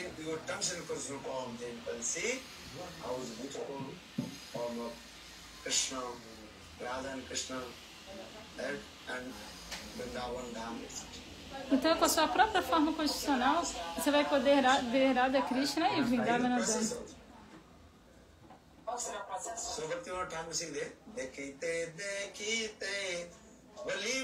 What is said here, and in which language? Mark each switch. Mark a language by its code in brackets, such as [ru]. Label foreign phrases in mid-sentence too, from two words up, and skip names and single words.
[pt] Então, com a sua própria forma constitucional, você vai poder ver Radha Krishna e Vrindavana Dhamma. [en] So Bhaktivinoda Thakur sing there, [bn] দেখিতে দেখিতে বলি